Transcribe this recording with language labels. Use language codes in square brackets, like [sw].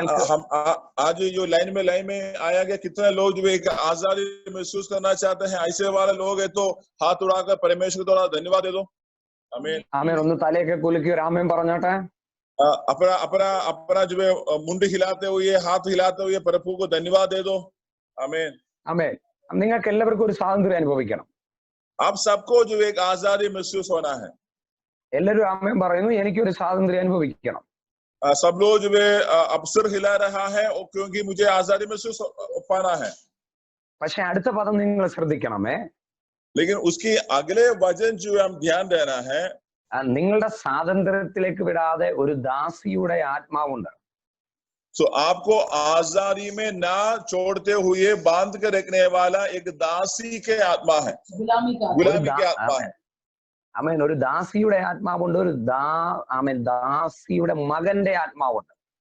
[hi] हम आज जो लाइन में आया गया, कितने लोग जो एक आजादी महसूस करना चाहते हैं? ऐसे वाले लोग है तो हाथ उड़ाकर परमेश्वर को थोड़ा धन्यवाद दे दो। आमीन [ml] ആമേൻ. ഒന്ന് തലയൊക്കെ കുലുക്കി ഒരു ആമേൻ പറഞ്ഞോട്ടെ. [hi] अपना जो है मुंडी हिलाते हुए, हाथ हिलाते हुए प्रभु को धन्यवाद दे दो। आमीन [ml] ആമേൻ. നിങ്ങൾക്ക് എല്ലാവർക്കും ഒരു സ്വാതന്ത്ര്യം അനുഭവിക്കണം. [hi] आप सबको जो एक आजादी महसूस होना है। [ml] എല്ലാവരും ആമേൻ പറയുന്നു, എനിക്കൊരു സ്വാതന്ത്ര്യം അനുഭവിക്കണം. [hi] सब लोग जो है अवसर हिला रहा है क्योंकि मुझे आजादी महसूस पाना है। [ml] പക്ഷെ അടുത്ത പദം നിങ്ങൾ ശ്രദ്ധിക്കണമേ. [hi] लेकिन उसकी अगले वचन जो हम ध्यान देना है, [ml] നിങ്ങളുടെ സ്വാതന്ത്ര്യത്തിലേക്ക് വിടാതെ ഒരു ദാസിയുടെ ആത്മാവുണ്ട്. [hi] तो आपको आजादी में ना छोड़ते हुए बांध कर रखने वाला एक दासी के आत्मा है, गुलामी के आत्मा है। [ml] ആമേൻ. ഒരു ദാസിയുടെ ആത്മാവുണ്ട്, ഒരു ദാസിയുടെ മകന്റെ ആത്മാവുണ്ട്.